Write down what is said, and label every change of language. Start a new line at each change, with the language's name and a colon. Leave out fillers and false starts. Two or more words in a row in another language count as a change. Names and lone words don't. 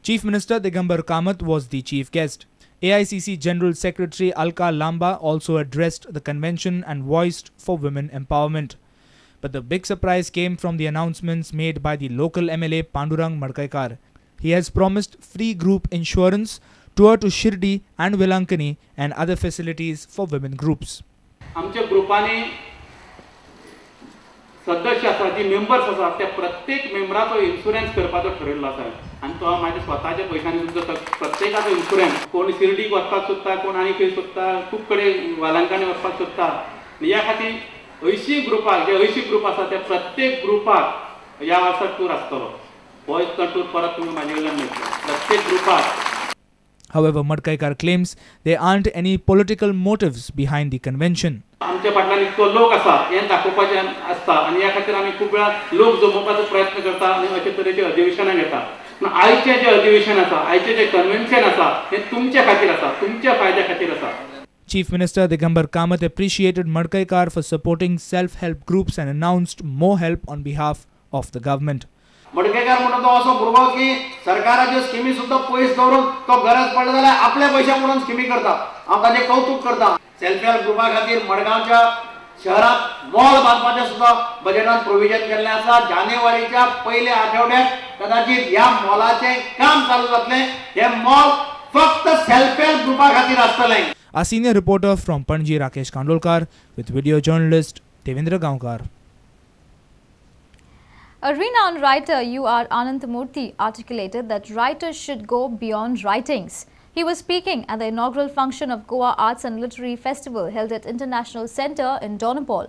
English: Chief Minister Digambar Kamath was the chief guest. AICC General Secretary Alka Lamba also addressed the convention and voiced for women empowerment. But the big surprise came from the announcements made by the local MLA Pandurang Madkaikar. He has promised free group insurance, tour to Shirdi and Velankani and other facilities for women groups.
Konkani: आमच्या ग्रुपाने सदस्य आसा जी मेंबर्स आसा त्या प्रत्येक मेंबराचो इन्शुरन्स करपाचो ठरयल्लो आसा आनी तो म्हाज्या स्वताच्या पयशांनी तुमचो प्रत्येकाचो इन्शुरन्स कोण शिर्डीक वचपाक सोदता कोण आनी खंय सोदता खूब कडेन वालांकानी वचपाक सोदता ह्या खातीर 80 ग्रुपाक जे 80 ग्रुप आसा त्या प्रत्येक ग्रुपाक ह्या वर्सा टूर आसतलो
English: boys tour
Konkani: परत तुमी म्हाजे कडल्यान मेळटलो प्रत्येक ग्रुपाक.
English: However, Madkaikar claims there aren't any political motives behind the convention.
Konkani: आमच्या फाटल्यान इतको लोक आसा हें दाखोवपाचें आसता आनी ह्या खातीर आमी खूब वेळा लोक जमोवपाचो प्रयत्न करता आनी अशे तरेचे अधिवेशनां घेता. पूण आयचें जें अधिवेशन आसा आयचें जें कन्वेन्शन आसा हें तुमच्या खातीर आसा तुमच्या फायद्या खातीर आसा.
English: Chief Minister Digambar Kamath appreciated Madkaikar for supporting self-help groups and announced more help on behalf of the government.
Konkani: मडकयकार म्हणून तो असो भुरगो की सरकाराच्यो स्किमी सुद्दां पयस दवरून तो गरज पडली जाल्यार आपल्या पयशा म्हणून स्किमी करता. हांव ताचें कौतुक करता.
English: self help
Konkani: ग्रुपा खातीर मडगांवच्या शहरात मॉल बांदपाचें सुद्दां बजेटांत प्रोविजन केल्लें आसा. जानेवारीच्या पयल्या आठवड्यात कदाचित ह्या मॉलाचें काम चालू जातलें. हे मॉल फक्त
English: self help
Konkani: ग्रुपा खातीर आसतलें.
English: Our senior reporter from Panji, Rakesh Kandolkar, with video journalist Devendra Gaonkar. A renowned writer, U.R. Ananthamurthy, articulated that writers should go beyond writings. He was speaking at the inaugural function of Goa Arts and Literary Festival held at International Centre in Donapal.